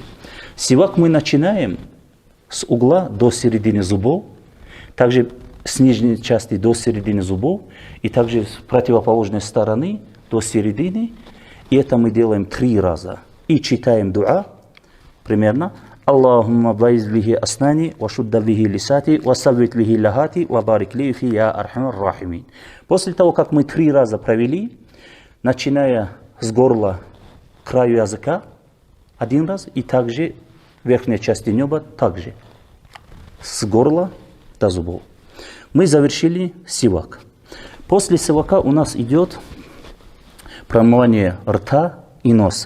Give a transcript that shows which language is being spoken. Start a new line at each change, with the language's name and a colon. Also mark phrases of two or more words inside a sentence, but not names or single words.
Russian: Сивак мы начинаем с угла до середины зубов, также с нижней части до середины зубов, и также с противоположной стороны до середины. И это мы делаем 3 раза. И читаем дуа примерно.
Arabic: اللهم بيض به أسناني وشد به لثاتي وسو به لهاتي وبارك لي في يا أرحم الراحمين.
Russian: После того, как мы 3 раза провели, начиная с горла к краю языка 1 раз, и также верхней части неба также с горла до зубов. Мы завершили сивак. После сивака у нас идет промывание рта и носа.